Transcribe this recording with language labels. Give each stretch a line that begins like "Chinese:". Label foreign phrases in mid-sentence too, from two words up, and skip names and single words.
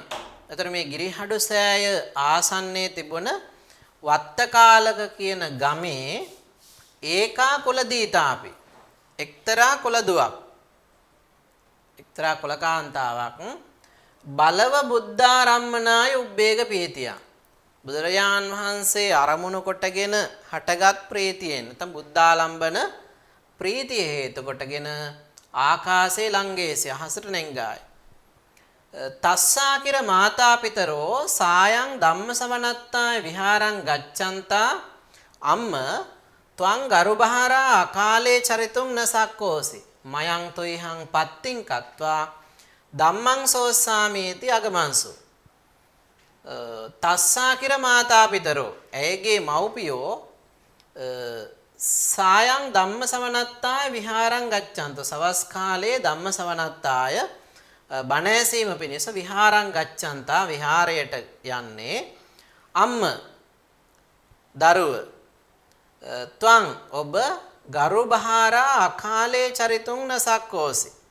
Sinhala: එතකොට මේ ගිරිහඩු සෑය ආසන්නයේ තිබුණ වත්තකාලක කියන ගමේ
Pali: ඒකා කුලදීතාපි
Sinhala: එක්තරා කුලදුවක්, එක්තරා කුලකාන්තාවක්
Pali: බලව බුද්ධාරම්මනාය උබ්බේග පීතිය,
Sinhala: බුදුරජාන් වහන්සේ අරමුණු කොටගෙන හටගත් ප්‍රීතියෙන් නැත්නම් බුද්ධාලම්බන ප්‍රීතිය හේතු කොටගෙන
Pali: ආකාශේ ලංගේසි
Sinhala: අහසට නැංගායි.
Pali: තස්සාකිර මාතාපිතරෝ සායං ධම්මසවනත්තාය විහාරං ගච්ඡන්තා අම්ම ත්වං ගරුබහාරා අකාලේ චරිතුම් නසක්කෝසි මයං තොයිහං පත්තිං කତ୍වා ධම්මං සෝස්සාමේති අගමංසු. තස්සාකිර මාතාපිතරෝ
Sinhala: ඇයගේ මව්පියෝ
Pali: සායං ධම්මසවනත්තාය විහාරං ගච්ඡන්තු
Sinhala: සවස් කාලයේ
Pali: ධම්මසවනත්තාය
Sinhala: බණ ඇසීම පිණිස
Pali: විහාරං ගච්ඡන්තා
Sinhala: විහාරයට යන්නේ
Pali: අම්ම දරුව ත්වං ඔබ ගරුබහාරා අකාලේ චරිතුං නසක්කෝසි.